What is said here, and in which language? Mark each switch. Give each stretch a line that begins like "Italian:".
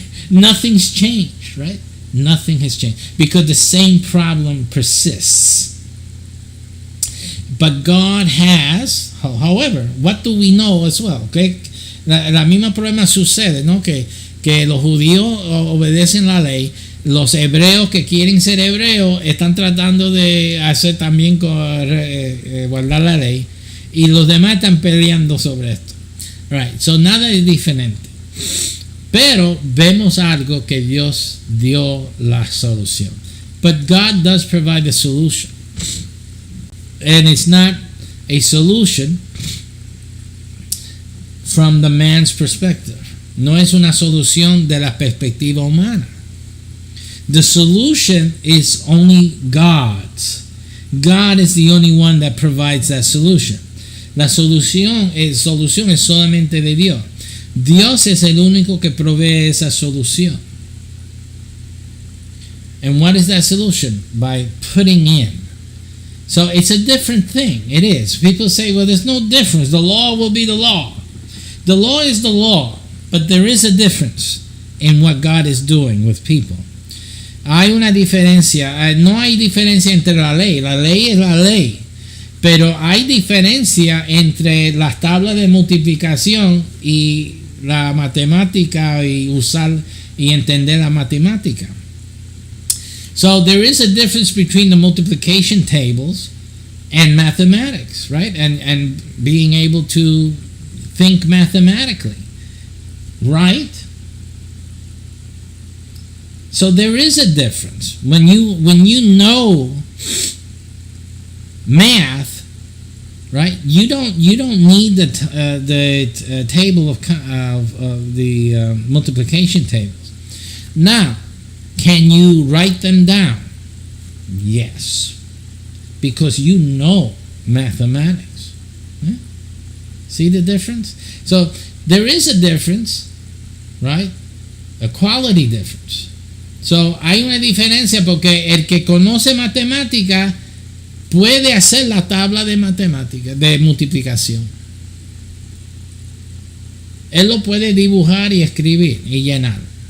English: Nothing's changed, right? Nothing has changed because the same problem persists. But God has, however, what do we know as well? Okay?
Spanish: La misma problema sucede, ¿no? Que los judíos obedecen la ley. Los hebreos que quieren ser hebreos están tratando de hacer también guardar la ley y los demás están peleando sobre esto. Right. So nada es diferente. Pero vemos algo que Dios dio la solución.
English: But God does provide a solution. And it's not a solution from the man's perspective.
Spanish: No es una solución de la perspectiva humana.
English: The solution is only God's. God is the only one that provides that solution.
Spanish: La solución es solamente de Dios. Dios es el único que provee esa solución.
English: And what is that solution? By putting in. So it's a different thing. It is. People say, well, there's no difference. The law will be the law. The law is the law. But there is a difference in what God is doing with people.
Spanish: Hay una diferencia, no hay diferencia entre la ley es la ley, pero hay diferencia entre las tablas de multiplicación y la matemática y usar y entender la matemática.
English: So there is a difference between the multiplication tables and mathematics, right? And being able to think mathematically, right? So there is a difference when you know math, right? You don't need the table of the multiplication tables. Now, can you write them down? Yes, because you know mathematics. See the difference? So there is a difference, right? A quality difference.
Spanish: So, hay una diferencia porque el que conoce matemática puede hacer la tabla de matemática, de multiplicación. Él lo puede dibujar y escribir y llenar.